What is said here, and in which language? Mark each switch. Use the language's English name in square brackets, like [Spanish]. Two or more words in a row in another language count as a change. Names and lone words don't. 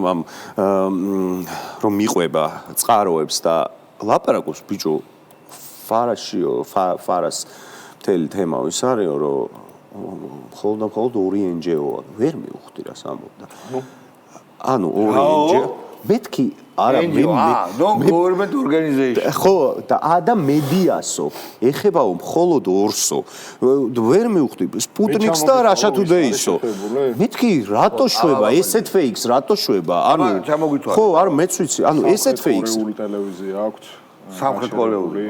[Georgian] რომ მიყვება წყაროებს და ლაპარაკობს ბიჭო ფარას მთელი თემა ის არისო რომ მხოლოდ ორი NGO-ა ვერ მივხვდი რა სამობდა ანუ ორი NGO მეთქი არა [English] non government organization [Georgian] ხო და და მედიასო ეხებაო მხოლოდ ორსო ვერ მივხვდი სპუტნიკს და Russia Today-სო მეთქი რატო შვება ესეთ ფეიქს რატო შვება ანუ ხო არ მეც ვიცი ანუ ესეთ ფეიქს ტელევიზია აქვს სამხრეთ კორეული